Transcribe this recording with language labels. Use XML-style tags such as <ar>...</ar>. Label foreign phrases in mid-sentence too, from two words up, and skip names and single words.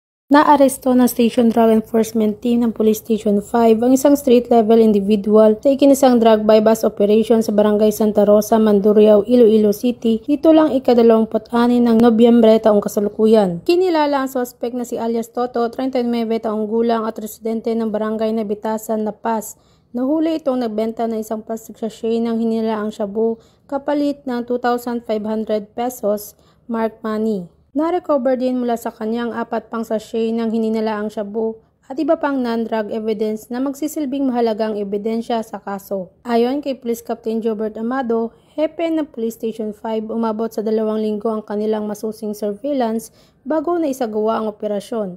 <tl>Naaresto ng Station Drug Enforcement Team ng Police Station 5 ang isang</tl> <en>street-level individual</en> <tl>sa ikinisang</tl> <en>drug bypass operation</en> <tl>sa Barangay Santa Rosa, Mandurriao, Iloilo City. Dito lang ika-26 ng Nobyembre taong kasalukuyan. Kinilala ang suspect na si alias Toto, 39 taong gulang at residente ng Barangay Nabitasan, La Paz. Nahuli itong nagbenta ng isang</tl> <en>plastic sachet</en> <tl>ng hinilaang shabu kapalit ng 2,500 pesos</tl> <en>marked money.</en> <tl>Na-recover din mula sa kanyang 4 pang sachet ng hininalaang shabu at iba pang</tl> <en>non-drug evidence</en> <tl>na magsisilbing mahalagang ebidensya sa kaso. Ayon kay Police Captain Jobert Amado, hepe ng Police Station 5, umabot sa 2 linggo ang kanilang masusing surveillance bago na isagawa ang operasyon.</tl>